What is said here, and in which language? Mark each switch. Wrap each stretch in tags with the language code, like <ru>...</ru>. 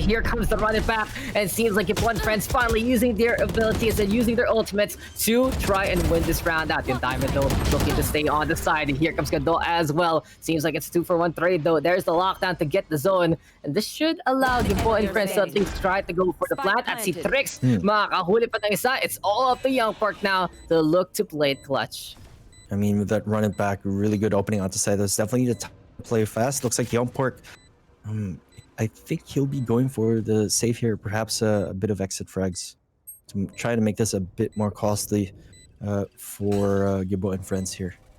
<en>Here comes the run it back. And it seems like Gibo and friends finally using their abilities and using their ultimates to try and win this round out. Yung Diamond though looking to stay on the side. And here comes Gado as well. Seems like it's 2-for-1 trade though. There's the lockdown to get the zone. And this should allow Gibo and friends to at least try to go for the plant.</en> <tl>At si Trix, makakahuli pa ng isa.</tl> <en>It's all up to Young Pork now to look to play it clutch. I mean, with that run it back, really good opening out the side. That's definitely the time to play fast. Looks like Young Pork, I think he'll be going for the save here. Perhaps a bit of exit frags to try to make this a bit more costly for Gibo and friends here.</en>